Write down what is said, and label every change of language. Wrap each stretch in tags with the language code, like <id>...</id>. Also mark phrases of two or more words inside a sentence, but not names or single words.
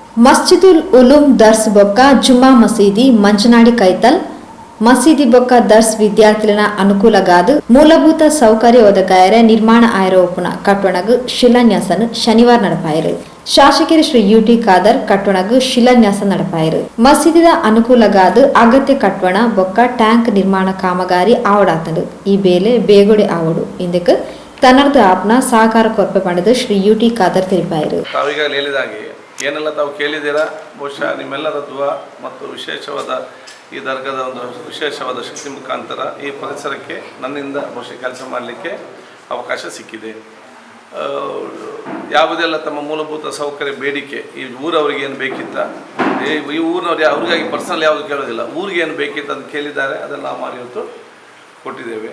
<tcy>ಮಸ್ಜಿದುಲ್ ಉಲೂಮ್ ದರ್ಸ್ ಬೊಕ್ಕ ಜುಮ್ಮಾ ಮಸೀದಿ ಮಂಜನಾಡಿ ಕೈತಲ್ ಮಸೀದಿ ಬೊಕ್ಕ ದರ್ಸ್ ವಿದ್ಯಾರ್ಥಿಗಳ ಅನುಕೂಲಗಾದ ಮೂಲಭೂತ ಸೌಕರ್ಯ ಒದಗಾಯರೆ ನಿರ್ಮಾಣ ಆಯರೋಪುನ ಕಟ್ಟೊಣಗು ಶಿಲಾನ್ಯಾಸನು ಶನಿವಾರ ನಡಪಾಯರು. ಶಾಸಕರು ಶ್ರೀ ಯುಟಿ ಖಾದರ್ ಕಟ್ಟೊಣಗು ಶಿಲಾನ್ಯಾಸ ನಡಪಾಯರು. ಮಸೀದಿದ ಅನುಕೂಲಗಾದ ಅಗತ್ಯ ಕಟ್ಟೊಣ ಬೊಕ್ಕ ಟ್ಯಾಂಕ್ ನಿರ್ಮಾಣ ಕಾಮಗಾರಿ ಆವಡಾತಂಡು. ಈ ಬೇಲೆ ಬೇಗುಡೆ ಆವಡು ಇಂದಕ್ಕೆ ತನ್ನರ್ದ ಆಪ್ನ ಸಹಕಾರ ಕೊರಪೆ ಪಡೆದು ಶ್ರೀ ಯುಟಿ ಖಾದರ್ ತಿಳಿಪಾಯರು.</tcy> <kn>ಏನೆಲ್ಲ ತಾವು ಕೇಳಿದ್ದೀರಾ, ಬಹುಶಃ ನಿಮ್ಮೆಲ್ಲರ ದುವಾ ಮತ್ತು ವಿಶೇಷವಾದ ಈ ದರ್ಗದ ಒಂದು ವಿಶೇಷವಾದ ಶಕ್ತಿ ಮುಖಾಂತರ ಈ ಪರಿಸರಕ್ಕೆ ನನ್ನಿಂದ ಬಹುಶಃ ಕೆಲಸ ಮಾಡಲಿಕ್ಕೆ ಅವಕಾಶ ಸಿಕ್ಕಿದೆ. ಯಾವುದೆಲ್ಲ ತಮ್ಮ ಮೂಲಭೂತ ಸೌಕರ್ಯ ಬೇಡಿಕೆ ಈ ಊರವರಿಗೆ ಏನು ಬೇಕಿತ್ತ, ಈ ಊರಿನವ್ರು ಅವ್ರಿಗಾಗಿ ಪರ್ಸನಲ್ ಯಾವುದು ಕೇಳೋದಿಲ್ಲ, ಊರಿಗೆ ಏನು ಬೇಕಿತ್ತು ಅಂತ ಕೇಳಿದ್ದಾರೆ, ಅದನ್ನು ನಾವು ಮಾಡಿ ಇವತ್ತು ಕೊಟ್ಟಿದ್ದೇವೆ.</kn>